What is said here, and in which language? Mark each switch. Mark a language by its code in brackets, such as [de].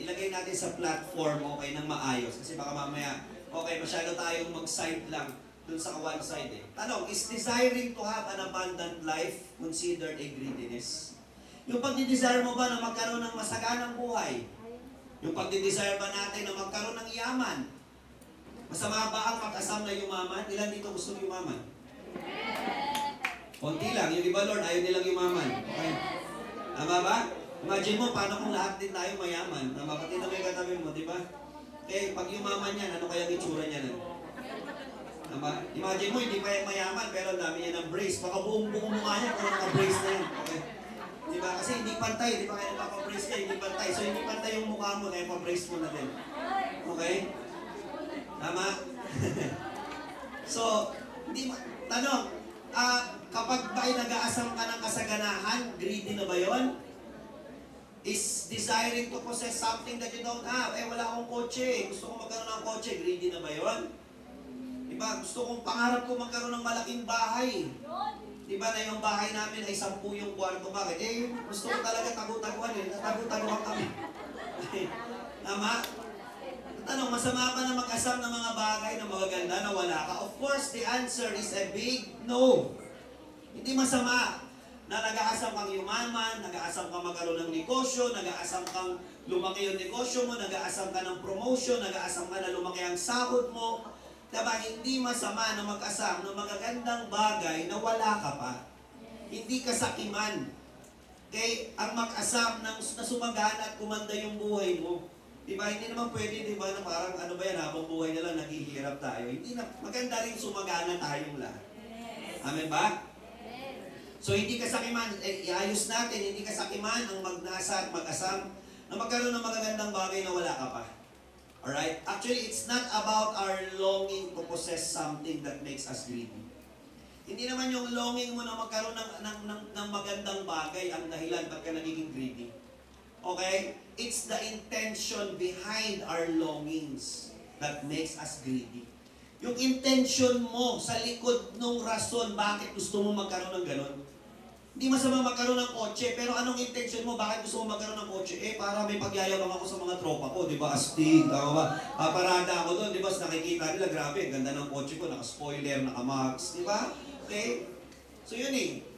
[tl] Ilagay natin sa platform, okay, ng maayos. Kasi baka mamaya, okay, masyado tayong mag-side lang dun sa one side eh. [en] Tanong, is desiring to have an abundant life considered a greediness? [tl] Yung pagdidesire mo ba na magkaroon ng masaganang buhay? Yung pagdidesire ba natin na magkaroon ng yaman? Masama ba ang mag-asam na yumaman? Ilan dito gusto yumaman? Konti lang. Yung iba, Lord, ayaw nilang yumaman. Okay? Tama ba? Imagine mo, paano kung lahat din tayo mayaman? Tama, pati na may katabi mo, di ba? Eh, pag yumaman yan, ano kaya itsura niya na? Tama? Imagine mo, hindi pa yung mayaman, pero ang dami niya ng brace. Baka buong-buong mukha niya kung naka-brace na yan. Okay? Di ba? Kasi hindi pantay. Di ba kaya nagpa-brace ka, hindi pantay. So, hindi pantay yung mukha mo, kaya pa-brace mo na din. Okay? Tama? So, hindi tanong, kapag ba'y nag-aasam ka ng kasaganahan, greedy na ba yun? [en] Is desiring to possess something that you don't have. [tl] Eh, wala akong kotse. Gusto kong magkaroon ng kotse, greedy na ba yun? Diba? Gusto kong pangarap ko magkaroon ng malaking bahay. Diba na yung bahay namin ay 10 yung kwarto. Bakit? Eh, gusto ko talaga tagu-taguan eh. Tagu-taguan kami. Tama? Tanong, masama pa na mag-asam ng mga bagay na magaganda na wala ka? [en] Of course, the answer is a big no. [tl] Hindi masama na nag-aasam kang yumaman, nag-aasam kang magkaroon ng negosyo, nag-aasam kang lumaki yung negosyo mo, nag-aasam ka ng promotion, nag-aasam ka na lumaki ang sahod mo. Diba? Hindi masama na mag-asam ng magagandang bagay na wala ka pa. Hindi kasakiman. Okay? Ang mag-asam na sumagana at kumanda yung buhay mo. Diba? Hindi naman pwede, diba, na parang ano ba yan, habang buhay na lang, naghihirap tayo. Hindi na, maganda rin sumagana tayong lahat. Amen ba? So, hindi kasakiman, iayos natin, hindi kasakiman ang magnasa at mag-asam na magkaroon ng magagandang bagay na wala ka pa. [en] Alright? Actually, it's not about our longing to possess something that makes us greedy. [tl] Hindi naman yung longing mo na magkaroon ng magandang bagay ang dahilan ba't ka nagiging greedy. Okay? [en] It's the intention behind our longings that makes us greedy. [tl] Yung intention mo sa likod ng rason bakit gusto mo magkaroon ng ganon. Hindi masama magkaroon ng kotse, pero anong intention mo? Bakit gusto mo magkaroon ng kotse? Para may pagyayabang ako sa mga tropa ko, di ba? Astig, tama ba? Paparada ako doon, di ba? Nakikita nila, grabe, ganda ng kotse ko, naka-spoiler, naka-max, di ba? Okay? So yun eh.